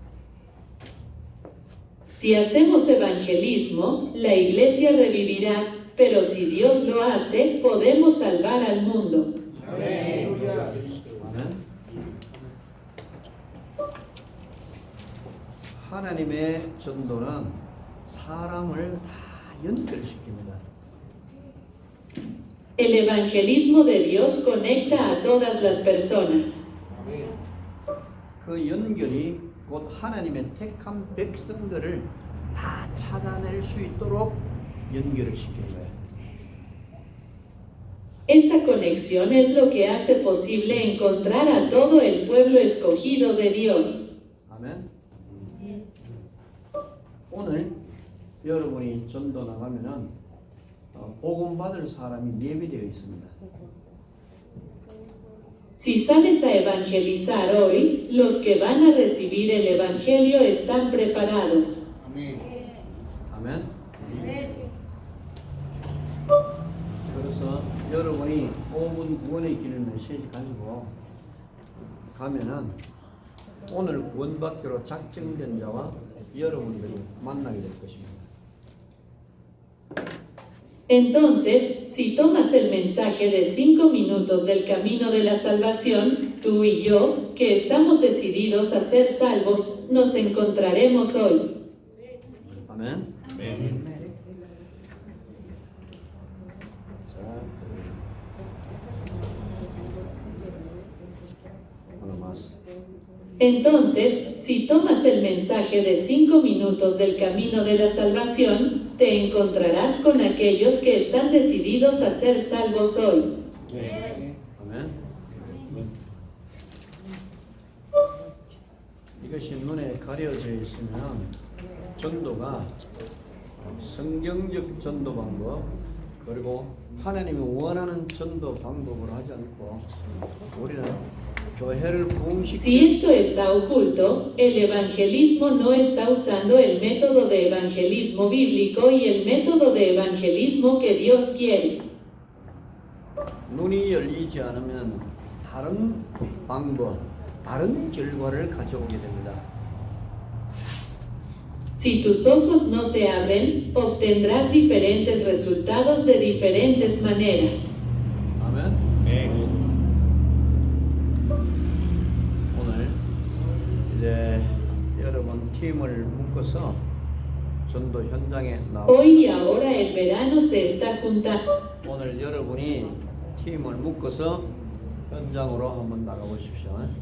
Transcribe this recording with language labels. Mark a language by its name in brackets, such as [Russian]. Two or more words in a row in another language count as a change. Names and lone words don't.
[Spanish] si hacemos evangelismo, la iglesia revivirá, pero si Dios lo hace, podemos salvar al mundo. [Korean] 아멘. 하나님의 전도는 사람을 다 연결시킵니다. [Spanish] El evangelismo de Dios conecta a todas las personas. [Korean] 그 연결이 곧 하나님의 택한 백성들을 다 찾아낼 수 있도록 연결을 시키는 거예요. [Spanish] Esa conexión es lo que hace posible encontrar a todo el pueblo escogido de Dios. [Korean] 아멘. 오늘 여러분이 전도 나가면은 복음 받을 사람이 예비되어 있습니다. [Spanish] Si sales a evangelizar hoy, los que van a recibir el evangelio están preparados. Amén. [Korean] 아멘. 그래서 여러분이 5분 구원의 길 메시지 가지고 가면은 오늘 구원받기로 작정된 자와 여러분들이 만나게 될 것입니다. [Spanish] Entonces, si tomas el mensaje de 5 minutos del camino de la salvación, tú y yo, que estamos decididos a ser salvos, nos encontraremos hoy. [Korean] 아멘. 하나 más. [Spanish] Entonces, si tomas el mensaje de 5 minutos del camino de la salvación, te encontrarás con aquellos que están decididos a ser salvos hoy. [Korean] 아멘. 이것이 눈에 가려져 있으면 전도가 성경적 전도 방법 그리고 하나님이 원하는 전도 방법으로 하지 않고 우리는 교회를 [Spanish] Si [Korean] 부흥시키는 [Spanish] esto está oculto, el evangelismo no está usando el método de evangelismo bíblico y el método de evangelismo que Dios quiere. [Korean] 눈이 열리지 않으면 다른 방법, 다른 결과를 가져오게 됩니다. [Spanish] Si tus ojos no se abren, obtendrás diferentes resultados de diferentes maneras. [Korean] 아멘. 오늘 이제 여러분 팀을 묶어서 전도 현장에 나와. [Spanish] Hoy y ahora el verano se está juntando. [Korean] 오늘 여러분이 팀을 묶어서 현장으로 한번 나가보십시오.